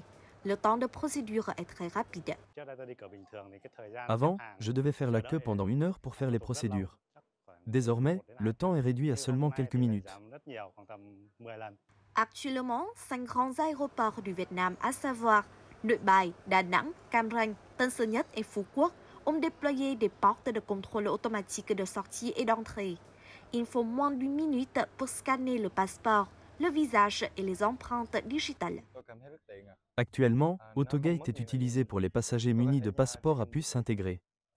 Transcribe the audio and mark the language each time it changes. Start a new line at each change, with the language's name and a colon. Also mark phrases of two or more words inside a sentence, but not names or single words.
French: Le temps de procédure est très rapide. Avant, je devais faire la queue pendant 1 heure pour faire les procédures. Désormais, le temps est réduit à seulement quelques minutes. Actuellement, 5 grands aéroports du Vietnam, à savoir Nội Bài, Đà Nẵng, Cam Ranh, Tân Sơn Nhất et Phú Quốc, ont déployé des portes de contrôle automatique de sortie et d'entrée. Il faut moins d'1 minute pour scanner le passeport, le visage et les empreintes digitales. Actuellement, Autogate est utilisé pour les passagers munis de passeports à puce intégrés.